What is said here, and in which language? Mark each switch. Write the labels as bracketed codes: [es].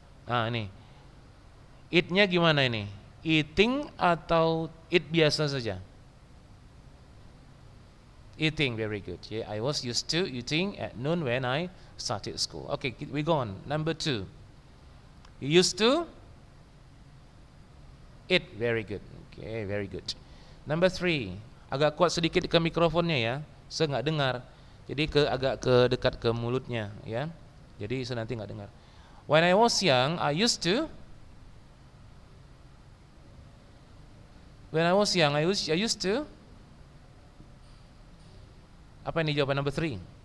[id] Ini. Eat-nya gimana ini? Eating atau eat biasa saja? [en] Eating, very good. Yeah, I was used to eating at noon when I started school. Okay, we go on. Number 2. You used to eat, very good. Okay, very good. Number 3. [id] Agak kuat sedikit ke mikrofonnya ya. Saya nggak dengar. Jadi agak ke dekat ke mulutnya ya. Jadi saya nanti nggak dengar. [en] When I was young, I used to. When I was young, I used to. [id] Apa ini jawaban number 3?